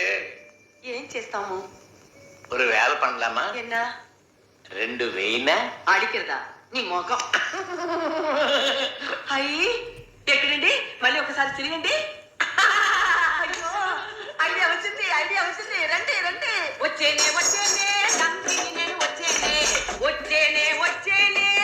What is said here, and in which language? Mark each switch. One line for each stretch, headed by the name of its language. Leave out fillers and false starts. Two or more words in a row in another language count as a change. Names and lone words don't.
Telugu: ఏం చేస్తాము?
Tamil: ஒரு வேலை பண்ணலாமா? என்ன 2000
Telugu: అడిగిరదా నీ మొఖం? అయ్యి ఎక్కడండి? మళ్ళీ ఒకసారి తిరిగండి. అయ్యో ఐడియా వచ్చింది, ఐడియా వచ్చింది. రండి రండి. వచ్చేనే వచ్చేనే తండ్రి నేను వచ్చేనే వచ్చేనే వచ్చేనే.